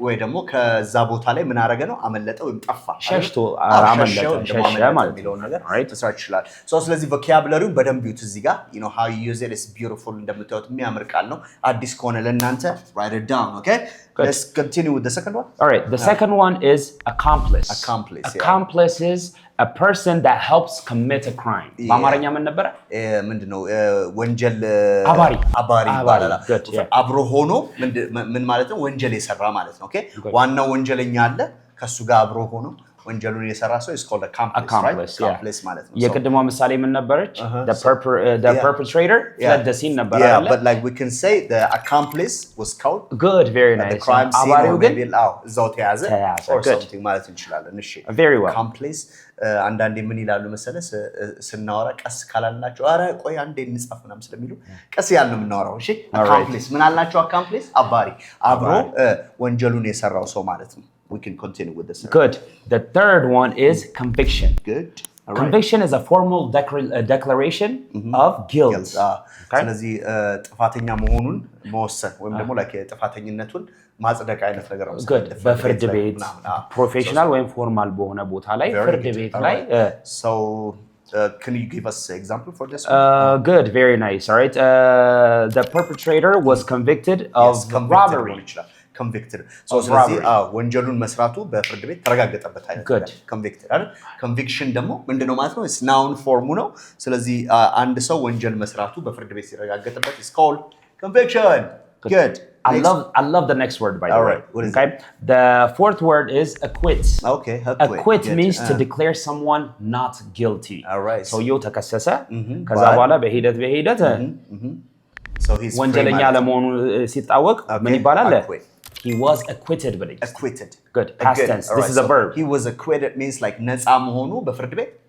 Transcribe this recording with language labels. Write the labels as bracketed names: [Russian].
[Amharic] ወይ ደግሞ ከዛ ቦታ ላይ ምን አረገ ነው አመለጠ ወይም ጠፋ ሸሽቶ አመለጠ ሸሸ ማለት ነው ነገር ተሰርች ይችላል so ስለዚህ vocabulary በደንብ ይዩት እዚህ ጋር [English] you know how you use it is beautiful [Amharic] እንደምታዩት የሚያምር ቃል ነው አዲስ ከሆነ ለእናንተ [English] write it down okay good. Let's continue with the second one. All right, the second one is accomplice. Accomplice is a person that helps commit a crime. [Amharic] በአማርኛ ምን ነበር? ምንድነው ወንጀል አባሪ ይባላል አብሮ ሆኖ ምን ማለት ነው ወንጀል የሰራ ማለት ነው ኦኬ ዋናው ወንጀለኛ አለ ከሱ ጋር አብሮ ሆኖ ወንጀሉን የሰራ ሰው [English] is called accomplice accomplice [Amharic] ማለት ነው የቅድሟ ምሳሌ ምን ነበረች [English] the perpetrator fled the scene [Amharic] ነበር አይደል [English] but like we can say the accomplice was caught good very nice the crime scene or maybe [Amharic] እዛው ተያዘ [English] or something [Amharic] ማለት እንችላለን እሺ [English] very well [Amharic] accomplice አንዳንዴ ምን ይላሉ መሰለስ ስናወራ ቀስ ካላልናቸው አረ ቆይ አንዴ እንጻፍ ምናምን ስለሚሉ ቀስ ያልን ነው የምናወራው እሺ accomplice ምን አልናቸው accomplice አባሪ አብሮ ወንጀሉን የሰራው ሰው ማለት ነው [English] we can continue with this good the third one is conviction good right. Conviction is a formal declaration of guilt [Amharic] ስለዚህ ጥፋተኛ መሆኑን መወሰን ወይም ደግሞ like ጥፋተኝነቱን ማጽደቅ አይነት ነገር ነው good በፍርድ ቤት ፕሮፌሽናል ወይም ፎርማል በሆነ ቦታ ላይ ፍርድ ቤት ላይ [English] so can you give us an example for this good very nice all right the perpetrator was convicted of robbery [Amharic] convicted so ስለዚህ ወንጀሉን መስራቱ በፍርድ ቤት ተረጋገጠበት አይደል convicted አይደል conviction ደግሞ ምንድነው ማለት ነው [English] is noun form [Amharic] ነው ስለዚህ አንድ ሰው ወንጀል መስራቱ በፍርድ ቤት ሲረጋገጠበት [English] is called conviction good I love the next word by the way okay the fourth word is acquit okay acquit means to declare someone not guilty all right so you [Amharic] ተከሰሰ ከዛ በኋላ በሂደት [English] so he's [Amharic] ወንጀለኛ ለመሆኑ ሲታወቅ ምን ይባላል [English] he was acquitted [Amharic] ብለኝ [English] acquitted good past tense this is a verb he was acquitted means like [Amharic] ነፃ መሆኑ በፍርድ ቤት